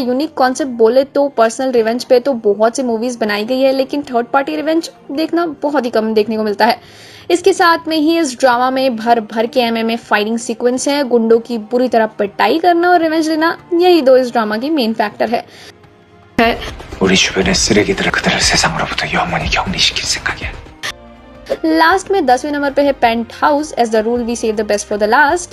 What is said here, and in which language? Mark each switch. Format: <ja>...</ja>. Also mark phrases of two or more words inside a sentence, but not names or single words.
<en>unique concept</en> <hi>बोले तो</hi> <en>personal revenge</en> <hi>पे तो बहुत सी मूवीज बनाई गई है, लेकिन</hi> <en>third party revenge</en> <hi>देखना बहुत ही कम देखने को मिलता है। इसके साथ में ही इस ड्रामा में भर भर के</hi> <en>MMA fighting sequence</en> <hi>है। गुंडों की बुरी तरह पिटाई करना और रिवेंज लेना, यही दो इस ड्रामा की</hi> <en>main factor</en> <hi>है।</hi> <ko>우리 주변의 쓰레기들을 그대로 세상으로부터 영원히 격리시킬 생각이야.</ko> <hi>लास्ट में 10वें नंबर पे है पेंट हाउस।</hi> <en>as the rule we save the best for the last.</en>